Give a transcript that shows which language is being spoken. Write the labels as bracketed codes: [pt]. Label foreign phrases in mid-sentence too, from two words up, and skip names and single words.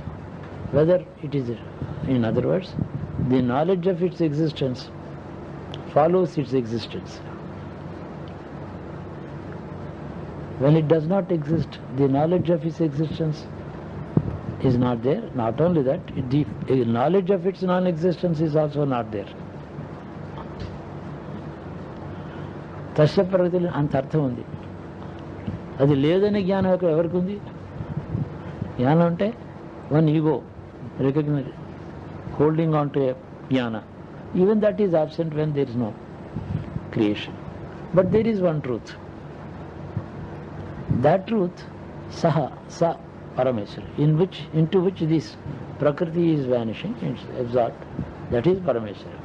[en] Whether it is, in other words, the knowledge of its existence follows its existence. When it does not exist, the knowledge of its existence is not there. Not only that, the knowledge of its non-existence is also not there. [sa] तस्य प्रकृति [te] అంత అర్థం ఉంది. అది లేదనే జ్ఞానం ఎవరికి ఉంది? జ్ఞానం అంటే [en] one ego recognize holding on to a jnana. Even that is absent when there is no creation. But there is one truth. That truth, saha, sa, Parameshwara, into which this Prakriti is vanishing, it's absorbed, that is Parameshwara.